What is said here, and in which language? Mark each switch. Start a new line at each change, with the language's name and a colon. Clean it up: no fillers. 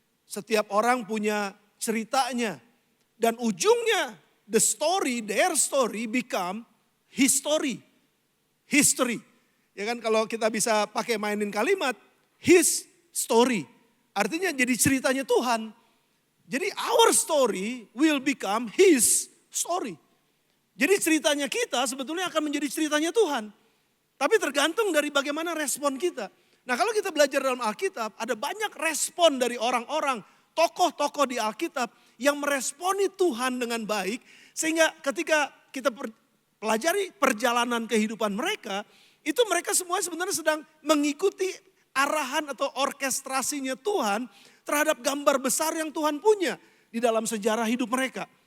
Indonesian: Setiap orang punya ceritanya. Dan ujungnya
English: the story, their story become history. History.
Indonesian: Ya kan, kalau kita bisa pakai mainin kalimat,
English: his story.
Indonesian: Artinya jadi ceritanya Tuhan. Jadi
English: our story will become his story.
Indonesian: Jadi ceritanya kita sebetulnya akan menjadi ceritanya Tuhan. Tapi tergantung dari bagaimana respon kita. Nah, kalau kita belajar dalam Alkitab, ada banyak respon dari orang-orang, tokoh-tokoh di Alkitab yang meresponi Tuhan dengan baik. Sehingga ketika kita pelajari perjalanan kehidupan mereka, itu mereka semua sebenarnya sedang mengikuti arahan atau orkestrasinya Tuhan terhadap gambar besar yang Tuhan punya di dalam sejarah hidup mereka.